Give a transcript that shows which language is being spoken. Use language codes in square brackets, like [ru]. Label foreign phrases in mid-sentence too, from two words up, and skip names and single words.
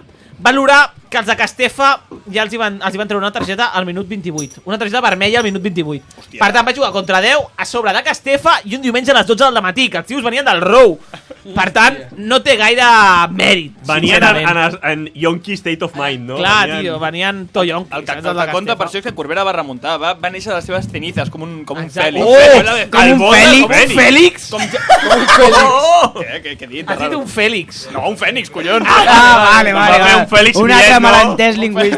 [ca] Valorar que els de Castefa ja els hi van treure una targeta al minut 28. Una targeta vermella al minut 28. Hòstia. Per tant, va jugar contra 10 a sobre de Castefa i un diumenge a les 12 del matí, que els tios venien del Rou. Per tant, no té gaire mèrit, Venien sincerament. [en] en yonky state of mind, [ca] no? Clar, Venien- tio, venien toyonquis. El que saps, els de et compta per Castefa. això és que Corbera va remuntar, va néixer de les seves cenizes, com un Exacte. Fèlix. Oh, Com el un bon del Fèlix? Fèlix. Un Fèlix? Què he dit? Has dit un Fèlix. No, un Fènix, collons. Vale, Va fer un Fèlix Un Millet, altre no? malentès lingüístic.